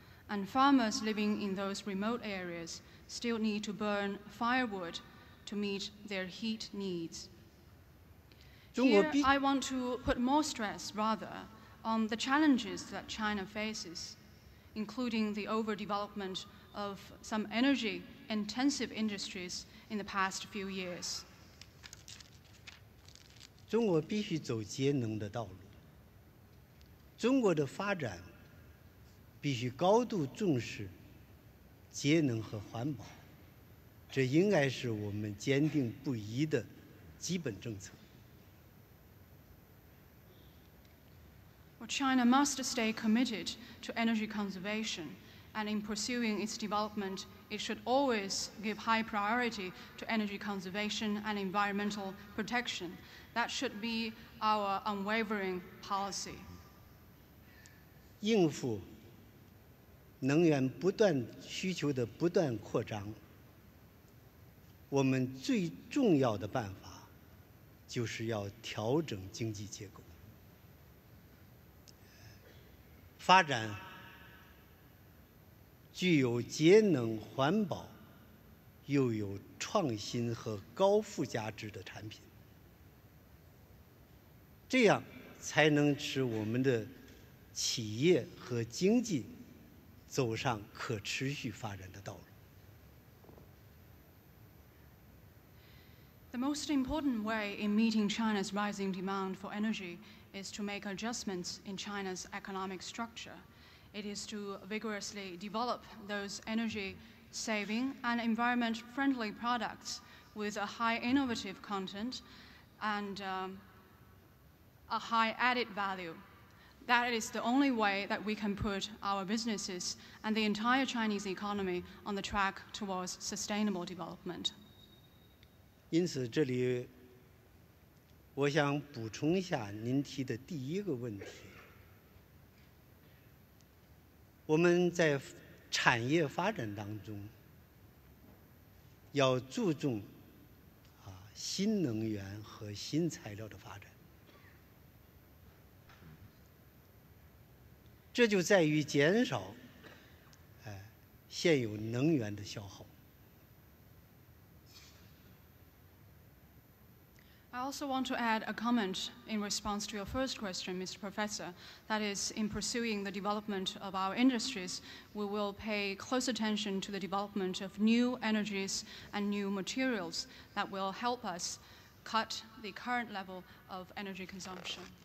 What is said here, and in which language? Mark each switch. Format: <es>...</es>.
<en>And farmers living in those remote areas still need to burn firewood to meet their heat needs. Here, I want to put more stress, rather, on the challenges that China faces, including the overdevelopment of some energy-intensive industries in the past few years.</en> <zh>中国必须走节能的道路。中国的发展必须高度重视节能和环保，这应该是我们坚定不移的基本政策。</zh> <en>Well, China must stay committed to energy conservation, and in pursuing its development, it should always give high priority to energy conservation and environmental protection. That should be our unwavering policy.</en> <zh>应付能源需求的不断扩张，我们最重要的办法就是要调整经济结构。发展具有节能环保又有创新和高附加值的产品，这样才能使我们的企业和经济走上可持续发展的道路。</zh> <en>The most important way in meeting China's rising demand for energy is to make adjustments in China's economic structure. It is to vigorously develop those energy-saving and environment-friendly products with a high innovative content and a high added value. That is the only way that we can put our businesses and the entire Chinese economy on the track towards sustainable development.</en> <zh>因此，这里我想补充一下您提的第一个问题。我们在产业发展当中，要注重新能源和新材料的发展，这就在于减少现有能源的消耗。</zh> <en>I also want to add a comment in response to your first question, Mr. Professor. That is, in pursuing the development of our industries, we will pay close attention to the development of new energies and new materials that will help us cut the current level of energy consumption.</en>